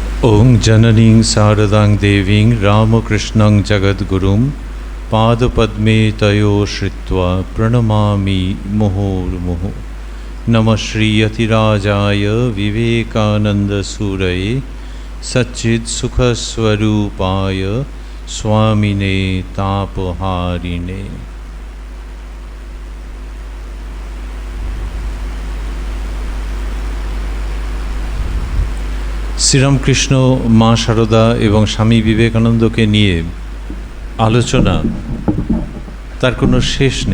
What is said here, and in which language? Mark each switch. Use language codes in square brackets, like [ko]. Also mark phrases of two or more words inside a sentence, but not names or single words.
[sa] ओं जननीं शारदां देवीं रामकृष्णं जगद्गुरुं पादपद्मे तयो श्रित्वा प्रणमामि मुहुर्मुहुः। नमः श्रीयतिराजाय विवेकानन्दसूरये सच्चित्सुखस्वरूपाय स्वामिने तापहारिणे। [bn] শ্রীরামকৃষ্ণ, মা শারদা এবং স্বামী বিবেকানন্দকে নিয়ে আলোচনা তার কোনো শেষ নেই।